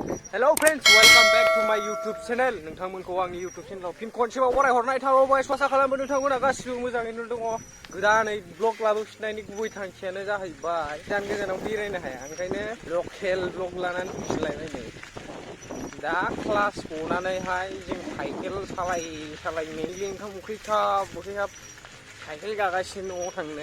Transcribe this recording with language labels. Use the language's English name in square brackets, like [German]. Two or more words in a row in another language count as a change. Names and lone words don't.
[English] Hello friends, welcome back to my YouTube channel. [Bodo] नोंथांमोनखौ आंनि [English] YouTube channel [Bodo] फिन खनसेबाव बरायहरनाय थाबाय। आसा खालामो नोंथांमोना गासिबो मोजाङैनो दङ। गोदानै ब्लग लाबोफिननायनि गुबै थांखियानो जाहैबाय गोजान गोजानाव बेरायनो हाया, ओंखायनो लकेल ब्लग लानानै फैफिनलायबाय नै। दा क्लास गनानैहाय जों साइकेल सालाय मेनलि ओंखाम उखैहाब साइकेल गागासिनो न'आव थांनो।